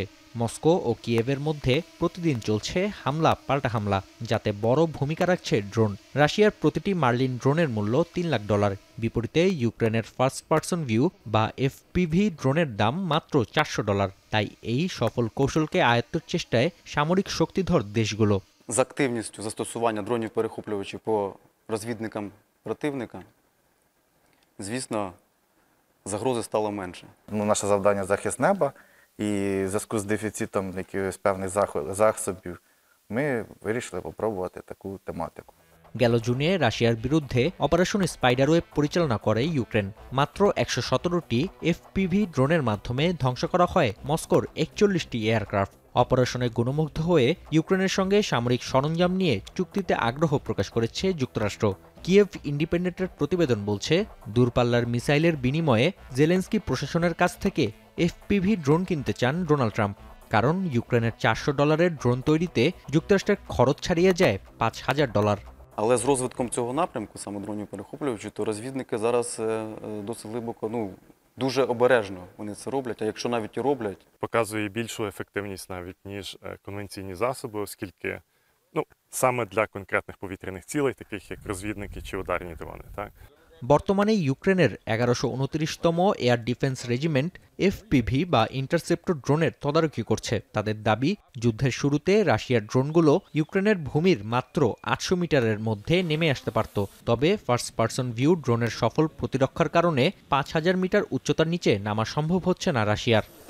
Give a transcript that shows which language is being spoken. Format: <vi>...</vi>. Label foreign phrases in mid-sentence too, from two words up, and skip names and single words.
<bn>মস্কো ও কিয়েভের মধ্যে প্রতিদিন চলছে হামলা পাল্টা হামলা, যাতে বড় ভূমিকা রাখছে ড্রোন। রাশিয়ার প্রতিটি মার্লিন ড্রোনের মূল্য $3 লাখ। বিপরীতে ইউক্রেনের</bn> <en>First Person View</en> <bn>বা FPV ড্রোনের দাম মাত্র $400। তাই এই সফল কৌশলকে আয়ত্তের চেষ্টায় সামরিক শক্তিধর দেশগুলো।</bn> <uk>З активністю застосування дронів-перехоплювачів по розвідникам противника, звісно, загрози стало менше. Наше завдання – захист неба, і в зв'язку з дефіцитом якихось певних засобів ми вирішили спробувати таку тематику.</uk> <bn>গেল জুনে রাশিয়ার বিরুদ্ধে অপারেশন স্পাইডারওয়েব পরিচালনা করে ইউক্রেন। মাত্র 117টি FPV ড্রোনের মাধ্যমে ধ্বংস করা হয় মস্কোর 41টি এয়ারক্রাফট। অপারেশনে গুণমুগ্ধ হয়ে ইউক্রেনের সঙ্গে সামরিক সরঞ্জাম নিয়ে চুক্তিতে আগ্রহ প্রকাশ করেছে যুক্তরাষ্ট্র। কিয়েভ ইন্ডিপেন্ডেন্টের প্রতিবেদন বলছে, দূরপাল্লার মিসাইলের বিনিময়ে জেলেন্সকি প্রশাসনের কাছ থেকে FPV ড্রোন কিনতে চান ডোনাল্ড ট্রাম্প। কারণ ইউক্রেনের $400 ড্রোন তৈরিতে যুক্তরাষ্ট্রের খরচ ছাড়িয়ে যায় $5000।</bn> <uk>Але з розвитком цього напрямку, саме дронів-перехоплювачів, то розвідники зараз досить глибоко, дуже обережно вони це роблять, а якщо навіть і роблять. Показує більшу ефективність навіть, ніж конвенційні засоби, оскільки саме для конкретних повітряних цілей, таких як розвідники чи ударні дрони, так?</uk> <bn>বর্তমানে ইউক্রেনের 1129তম এয়ার ডিফেন্স রেজিমেন্ট FPV বা ইন্টারসেপ্টর ড্রোনের তদারকি করছে। তাদের দাবি, যুদ্ধের শুরুতে রাশিয়ার ড্রোনগুলো ইউক্রেনের ভূমির মাত্র 800 মিটারের মধ্যে নেমে আসতে পারত। তবে</bn> <en>First Person View</en> <bn>ড্রোনের সফল প্রতিরক্ষার কারণে 5000 মিটার উচ্চতার নিচে নামা সম্ভব হচ্ছে না রাশিয়ার।</bn>